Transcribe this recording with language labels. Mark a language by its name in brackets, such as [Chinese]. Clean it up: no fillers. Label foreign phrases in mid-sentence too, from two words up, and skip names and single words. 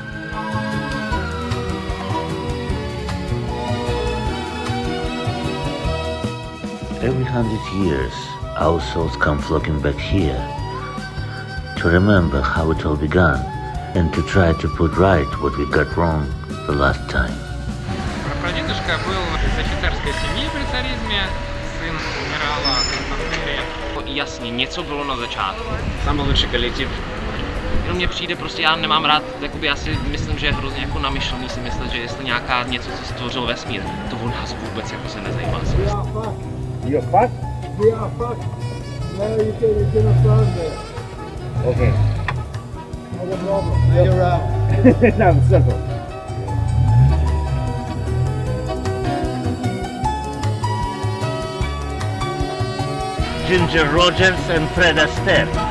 [English] Every 100 years, our souls come flocking back here to remember how it all began and to try to put right what we got wrong the last time. [Russian] Прадедушка был из офицерской семьи при царизме, сын адмирала Константина. [Czech] Jasně, něco bylo na začátku. Tam byl určitě kolektiv. Jenom mně přijde, prostě já nemám rád, jakoby já si myslím, že je hrozně jako namyšlený si myslet, že jestli nějaká něco, co stvořil vesmír, to o nás vůbec jako se nezajímá. [English] You're fucked? We are fucked. No, you cannot stand there. Okay. No problem. You're No, it's simple. Ginger Rogers and Fred Astaire.